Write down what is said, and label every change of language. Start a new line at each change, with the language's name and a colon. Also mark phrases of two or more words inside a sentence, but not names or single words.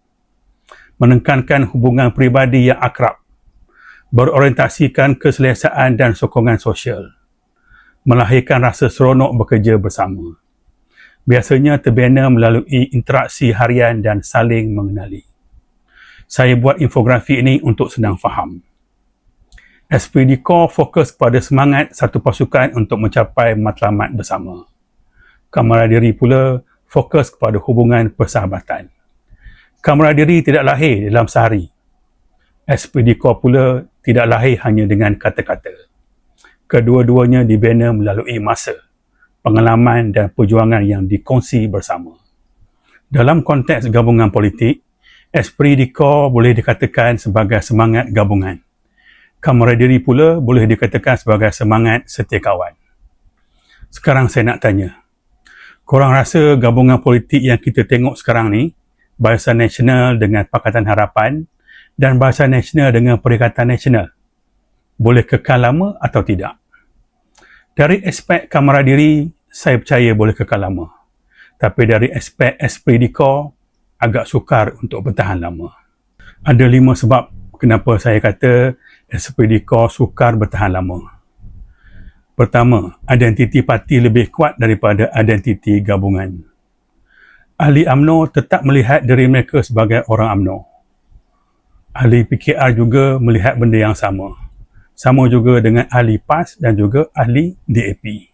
Malay: Menekankan hubungan peribadi yang akrab, berorientasikan keselesaan dan sokongan sosial, melahirkan rasa seronok bekerja bersama. Biasanya terbina melalui interaksi harian dan saling mengenali. Saya buat infografi ini untuk senang faham.
French: Esprit de corps
Malay: fokus kepada semangat satu pasukan untuk mencapai matlamat bersama. Camaraderie pula fokus kepada hubungan persahabatan. Camaraderie tidak lahir dalam sehari.
French: Esprit de corps
Malay: pula tidak lahir hanya dengan kata-kata. Kedua-duanya dibina melalui masa, pengalaman dan perjuangan yang dikongsi bersama. Dalam konteks gabungan politik,
French: esprit de corps
Malay: boleh dikatakan sebagai semangat gabungan. Camaraderie pula boleh dikatakan sebagai semangat setia kawan. Sekarang saya nak tanya, korang rasa gabungan politik yang kita tengok sekarang ni, Barisan Nasional dengan Pakatan Harapan dan Barisan Nasional dengan Perikatan Nasional, boleh kekal lama atau tidak? Dari aspek camaraderie, saya percaya boleh kekal lama. Tapi dari aspek
French: esprit de corps,
Malay: agak sukar untuk bertahan lama. Ada 5 sebab kenapa saya kata
French: esprit de corps
Malay: sukar bertahan lama. Pertama, identiti parti lebih kuat daripada identiti gabungan. Ahli UMNO tetap melihat diri mereka sebagai orang UMNO. Ahli PKR juga melihat benda yang sama. Sama juga dengan ahli PAS dan juga ahli DAP.